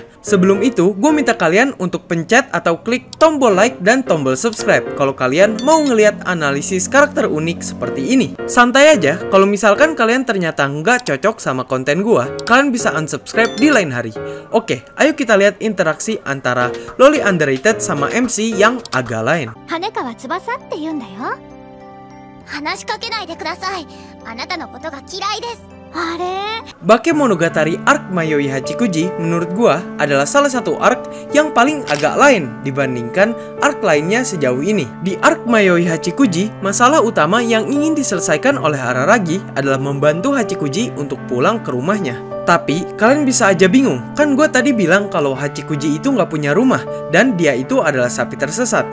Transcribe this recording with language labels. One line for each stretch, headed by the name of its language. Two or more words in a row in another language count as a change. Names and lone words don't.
Indonesian: Sebelum itu, gue minta kalian untuk pencet atau klik tombol like dan tombol subscribe kalau kalian mau ngeliat analisis karakter unik seperti ini. Santai aja, kalau misalkan kalian ternyata nggak cocok sama konten gue, kalian bisa unsubscribe di lain hari. Oke, ayo kita lihat interaksi antara Loli Underrated sama MC yang agak lain.
Japanese: Hanekawa Tsubasaって言うんだよ。話しかけないでください。あなたのことが嫌いです。あれ?
Indonesian: Bakemonogatari arc Mayoi Hachikuji menurut gua adalah salah satu arc yang paling agak lain dibandingkan arc lainnya sejauh ini. Di arc Mayoi Hachikuji, masalah utama yang ingin diselesaikan oleh Araragi adalah membantu Hachikuji untuk pulang ke rumahnya. Tapi kalian bisa aja bingung, kan gue tadi bilang kalau Hachikuji itu nggak punya rumah dan dia itu adalah sapi tersesat.